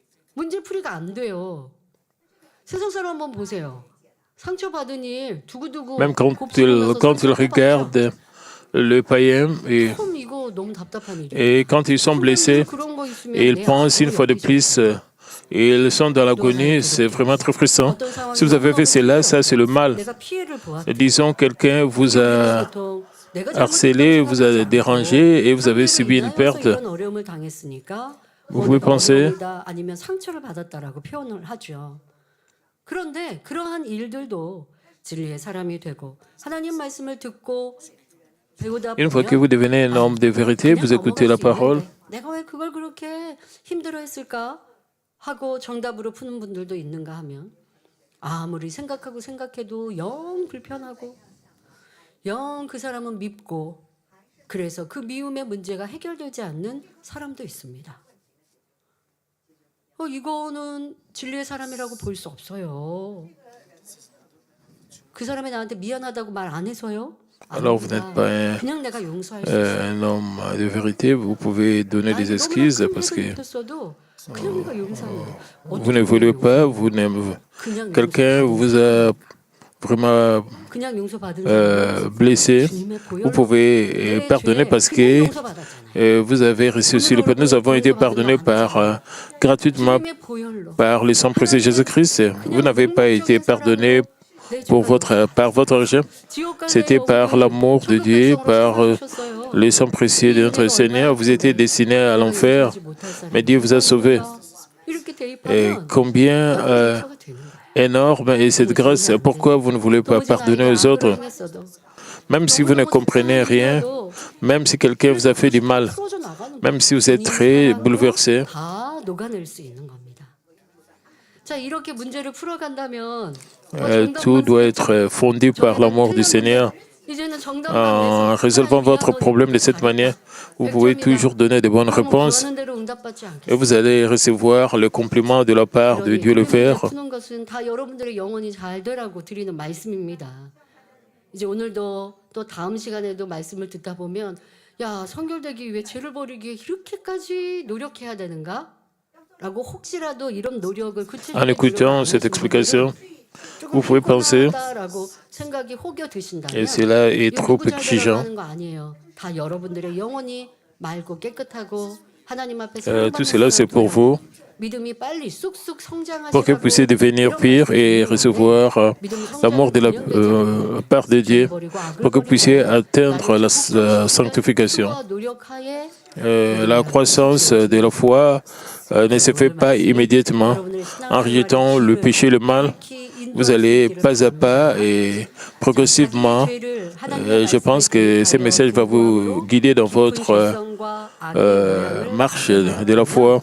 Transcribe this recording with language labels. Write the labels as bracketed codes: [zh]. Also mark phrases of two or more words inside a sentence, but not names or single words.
[ko] 문제풀이가 안 돼요. 세상 사람 한번 보세요. 상처받은 일 두고두고 [fr] Même quand [ko] 곱씹고 나서 [fr] quand ils [ko] 상처받죠? [fr] regardent le païen [ko] 참 이거 너무 답답한 일이에요. [fr] et quand ils sont blessés, [ko] 그런 거 있으면 [fr] et ils [ko] 내 [fr] pensent une [ko] 악으로 [fr] fois de [ko] 여기죠. [fr] plus, ils sont dans l'agonie, c'est vraiment très frustrant. [ko] 어떤 상황이 [fr] Si vous avez fait cela, ça c'est le mal. [ko] 내가 피해를 보았다. [fr] Disons, quelqu'un vous a [ko] 보통 내가 [fr] harcelé, vous a [ko] 잘못했다고 [fr] dérangé et vous avez [ko] 상대를 [fr] subi une [ko] 인하여서 [fr] perte. [ko] 이런 어려움을 당했으니까 [fr] Vous pouvez [ko] 내가 [fr] penser- [ko] 어려움이다 아니면 상처를 받았다라고 표현을 하죠. 그런데 그러한 일들도 진리의 사람이 되고 하나님 말씀을 듣고 배우다 [fr] Une fois que vous [ko] 보면 [fr] devenez un homme de vérité, vous écoutez la parole. [ko] 내가 왜 그걸 그렇게 힘들어했을까 하고 정답으로 푸는 분들도 있는가 하면 아무리 생각하고 생각해도 영 불편하고 영 그 사람은 밉고 그래서 그 미움의 문제가 해결되지 않는 사람도 있습니다. 이거는 진리의 사람이라고 볼 수 없어요. 그 사람이 나한테 미안하다고 말 안 해서요? [fr] Alors vous n'êtes pas [ko] 그냥 내가 용서할 수 있어요. [fr] un homme de vérité, vous pouvez donner des excuses parce que [ko] 그냥 내가 용서해요. [fr] vous ne voulez pas, vous n'aimez [ko] 그냥 [fr] quelqu'un vous a vraiment [ko] 그냥 용서받은 [fr] blessé, [ko] 주님의 [fr] vous [ko] 보혈로 [fr] pouvez [ko] 내 [fr] pardonner [ko] 죄에 [fr] parce [ko] 그냥 [fr] que [ko] 용서받았잖아요. [fr] vous avez reçu le pardon. Nous avons été pardonnés gratuitement [ko] 주님의 보혈로 [fr] par le sang précieux de Jésus-Christ. Vous n'avez pas été pardonné par votre argent. C'était par l'amour de Dieu, par le sang précieux de notre Seigneur. Vous étiez destiné à l'enfer, mais Dieu vous a sauvé. Et combien énorme est cette grâce. Pourquoi vous ne voulez pas pardonner aux autres? Même si vous ne comprenez rien, même si quelqu'un vous a fait du mal, même si vous êtes très bouleversé, [ko] 다 녹아낼 수 있는 겁니다. 자, 이렇게 문제를 풀어간다면 [fr] tout doit être fondé par l'amour du Seigneur. En résolvant votre problème de cette manière, vous pouvez toujours donner de bonnes réponses et vous allez recevoir le compliment de la part de Dieu le Père. [ko] 푸는 것은 다 여러분들의 영혼이 잘 되라고 드리는 말씀입니다. 이제 오늘도 또 다음 시간에도 말씀을 듣다 보면 야, 성결되기 위해 죄를 버리기 위해 이렇게까지 노력해야 되는가? 라고 혹시라도 이런 노력을 [fr] En écoutant cette explication, vous pouvez penser [ko] 생각이 혹여 드신다면 [fr] et cela est trop [ko] 누구 잘 [fr] exigeant. [ko] 되라는 거 아니에요. 다 여러분들의 영혼이 맑고 깨끗하고 하나님 앞에서 [fr] Tout cela, c'est pour vous, [ko] 믿음이 빨리 쑥쑥 성장하시라고 [fr] pour que vous puissiez devenir pire et recevoir l'amour de la part de Dieu, pour que vous puissiez atteindre la sanctification. La croissance de la foi ne se fait pas immédiatement. En rejetant le péché, le mal, vous allez pas à pas et progressivement, je pense que ce message va vous guider dans votre marche de la foi.